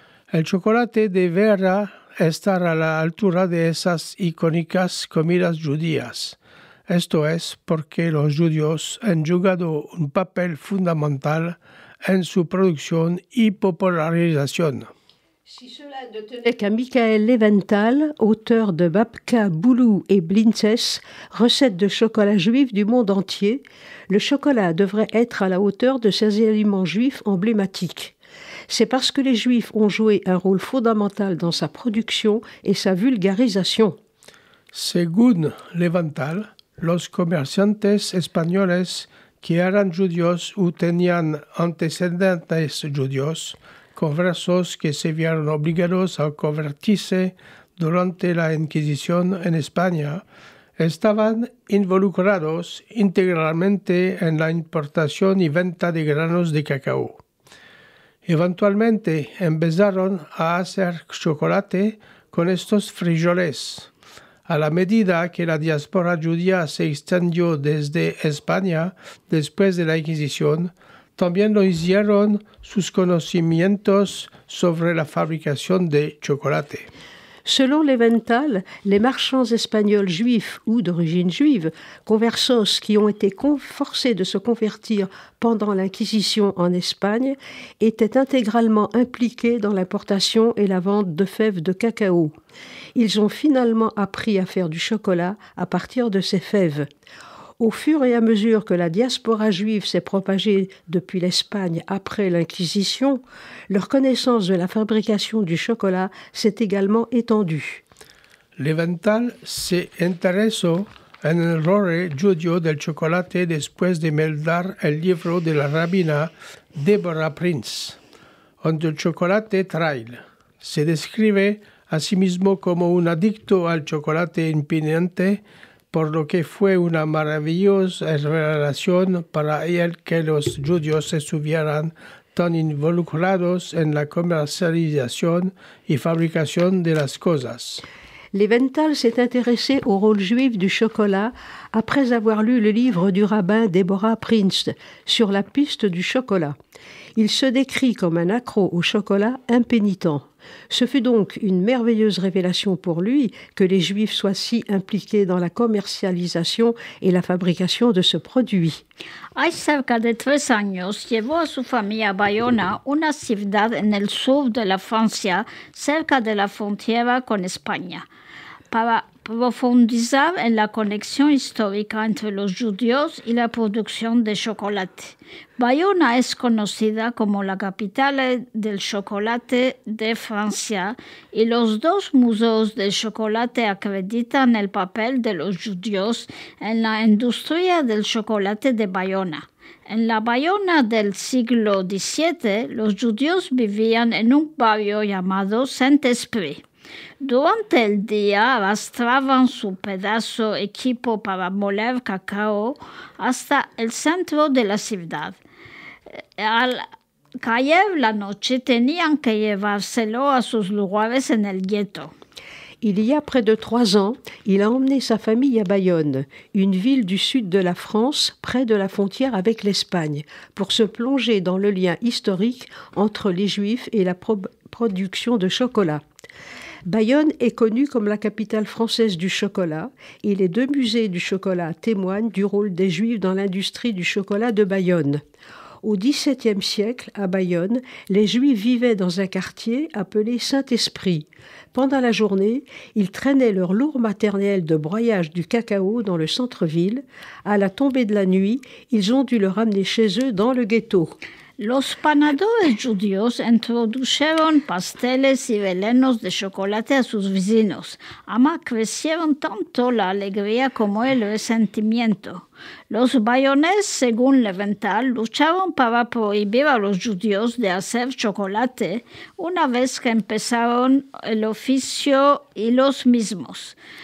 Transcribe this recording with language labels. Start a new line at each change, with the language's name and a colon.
Spanish: El chocolate deberá estar a la altura de esas icónicas comidas judías. Esto es porque los judíos han jugado un papel fundamental en su producción y popularización.
French: Si cela ne tenait qu'à Michael Leventhal, auteur de Babka, Boulou et Blintzes, recettes de chocolat juif du monde entier, le chocolat devrait être à la hauteur de ces aliments juifs emblématiques. C'est parce que les juifs ont joué un rôle fondamental dans sa production et sa vulgarisation.
Spanish: Según Leventhal, los comerciantes españoles que eran judíos o tenían antecedentes judíos, conversos que se vieron obligados a convertirse durante la Inquisición en España, estaban involucrados integralmente en la importación y venta de granos de cacao. Eventualmente empezaron a hacer chocolate con estos frijoles. A la medida que la diáspora judía se extendió desde España después de la Inquisición, también lo hicieron sus conocimientos sobre la fabricación de chocolate.
French: Selon Leventhal, les marchands espagnols juifs ou d'origine juive, conversos qui ont été forcés de se convertir pendant l'Inquisition en Espagne, étaient intégralement impliqués dans l'importation et la vente de fèves de cacao. Ils ont finalement appris à faire du chocolat à partir de ces fèves. Au fur et à mesure que la diaspora juive s'est propagée depuis l'Espagne après l'Inquisition, leur connaissance de la fabrication du chocolat s'est également étendue.
Spanish: Leventhal se interesó en el rol judío del chocolate después de meldar el libro de la rabina Deborah Prince, On the Chocolate Trail. Se describe a sí mismo como un adicto al chocolate impertinente, por lo que fue una maravillosa revelación para él que los judíos estuvieran tan involucrados en la comercialización y fabricación de las cosas.
French: Leventhal s'est intéressé au rôle juif du chocolat après avoir lu le livre du rabbin Deborah Prince sur la piste du chocolat. Il se décrit comme un accro au chocolat impénitent. Ce fut donc une merveilleuse révélation pour lui que les Juifs soient si impliqués dans la
Spanish: commercialización
French: et la
Spanish: fabricación
French: de ce produit.
Spanish: Hay cerca de 3 años llevó a su familia a Bayona, una ciudad en el sur de la Francia, cerca de la frontera con España, para profundizar en la conexión histórica entre los judíos y la producción de chocolate. Bayona es conocida como la capital del chocolate de Francia y los 2 museos de chocolate acreditan el papel de los judíos en la industria del chocolate de Bayona. En la Bayona del siglo XVII, los judíos vivían en un barrio llamado Saint-Esprit. Durante el día arrastraban su pedazo equipo para moler cacao hasta el centro de la ciudad. Al caer la noche tenían que llevárselo a sus lugares en el gueto.
French: Il y a près de 3 ans, il a emmené sa famille à Bayonne, une ville du sud de la France, près de la frontière avec l'Espagne, pour se plonger dans le lien historique entre les Juifs et la production de chocolat. Bayonne est connue comme la capitale française du chocolat et les 2 musées du chocolat témoignent du rôle des Juifs dans l'industrie du chocolat de Bayonne. Au XVIIe siècle, à Bayonne, les Juifs vivaient dans un quartier appelé Saint-Esprit. Pendant la journée, ils traînaient leur lourd matériel de broyage du cacao dans le centre-ville. À la tombée de la nuit, ils ont dû le ramener chez eux dans le ghetto.
Spanish: Los panadores judíos introdujeron pasteles y belenos de chocolate a sus vecinos. Ama crecieron tanto la alegría como el resentimiento. Los bayonés, según Leventhal, lucharon para prohibir a los judíos de hacer chocolate una vez que empezaron el oficio y los mismos.